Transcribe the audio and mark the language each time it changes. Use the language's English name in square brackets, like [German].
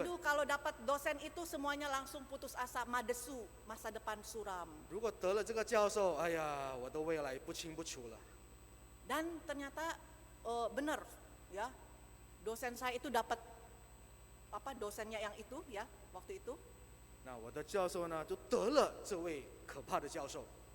[Indonesian] Aduh, kalau dapat dosen itu semuanya langsung putus asa, madesu, masa depan suram. [Chinese] 如果得了这个教授，哎呀，我的未来不清不楚了。 [Indonesian] Dan ternyata benar ya, dosen saya itu dapat dosennya yang itu ya waktu itu. [Chinese] 那我的教授呢，就得了这位可怕的教授。